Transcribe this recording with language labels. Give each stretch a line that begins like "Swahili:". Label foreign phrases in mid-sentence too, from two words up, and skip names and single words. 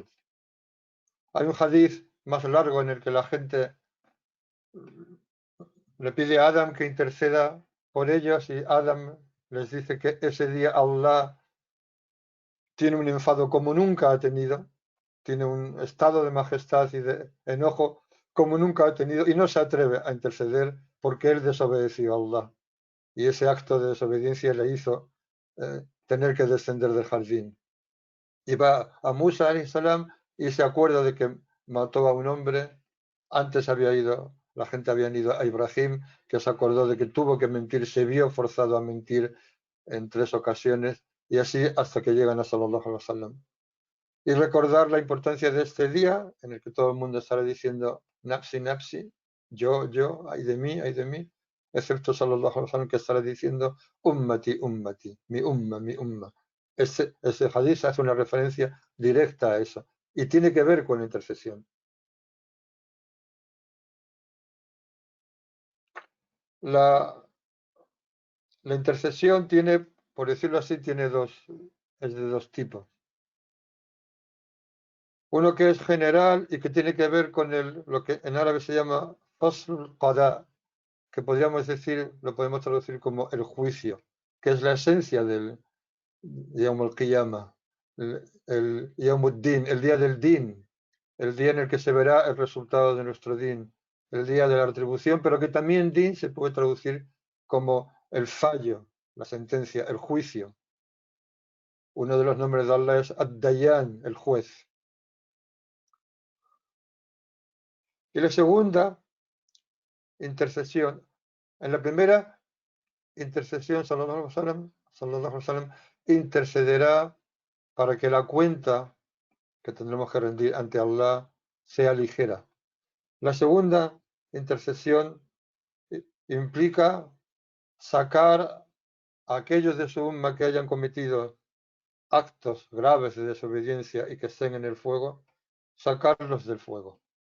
Spanish: Hay un hadith más largo en el que la gente le pide a Adam que interceda por ellos y Adam les dice que ese día Allah tiene un enfado como nunca ha tenido, tiene un estado de majestad y de enojo como nunca ha tenido y no se atreve a interceder porque él desobedeció a Allah. Y ese acto de desobediencia le hizo tener que descender del jardín. Y va a Musa salam y se acuerda de que mató a un hombre. Antes había ido, la gente había ido a Ibrahim, que se acordó de que tuvo que mentir, se vio forzado a mentir en 3 ocasiones, y así hasta que llegan a
Arabic: صلى الله عليه وسلم.
Spanish: Y recordar la importancia de este día en el que todo el mundo estará diciendo
Arabic: نفسي، نفسي,
Spanish: yo, ay de mí, excepto
Arabic: صلى الله عليه وسلم
Spanish: que estará diciendo
Arabic: أمتي، أمتي,
Spanish: mi umma, mi umma. Ese hadith hace una referencia directa a eso y tiene que ver con la intercesión. La, la intercesión tiene, por decirlo así, es de dos tipos. Uno que es general y que tiene que ver con lo que en árabe se llama
Arabic: فصل قضاء,
Spanish: que podríamos decir, lo podemos traducir como el juicio, que es la esencia del
Arabic: يوم القيامة,
Spanish: el
Arabic: يوم الدين,
Spanish: el día del Din, el día en el que se verá el resultado de nuestro Din, el día de la retribución, pero que también Din se puede traducir como el fallo, la sentencia, el juicio. Uno de los nombres de Allah es Ad-Dayan, el juez. Y la segunda intercesión, en la primera intercesión,
Arabic: صلى الله عليه وسلم,
Spanish: intercederá para que la cuenta que tendremos que rendir ante Allah sea ligera. La segunda intercesión implica sacar a aquellos de su umma que hayan cometido actos graves de desobediencia y que estén en el fuego, sacarlos del fuego.